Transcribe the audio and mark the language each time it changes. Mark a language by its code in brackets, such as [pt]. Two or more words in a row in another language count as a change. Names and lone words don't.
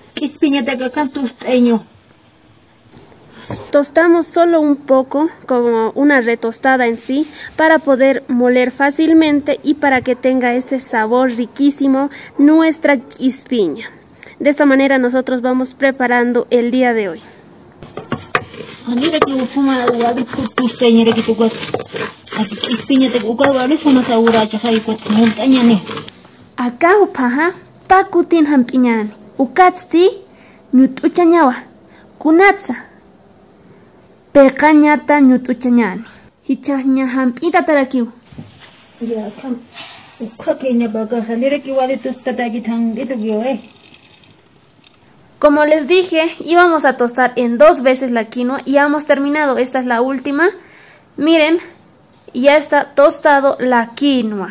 [es] Tostamos solo un poco, como una retostada en sí, para poder moler fácilmente y para que tenga ese sabor riquísimo nuestra quispiña. De esta manera nosotros vamos preparando el día de hoy. [ay] Acá upaha pakutin hampiñani ukatsti ñutuchañawa kunatsa peqañata ñutuchañani hichaqña hampita tarakiw. [es] Como les dije, íbamos a tostar en 2 veces la quinoa y ya hemos terminado. Esta es la última. Miren, ya está tostado la quinoa.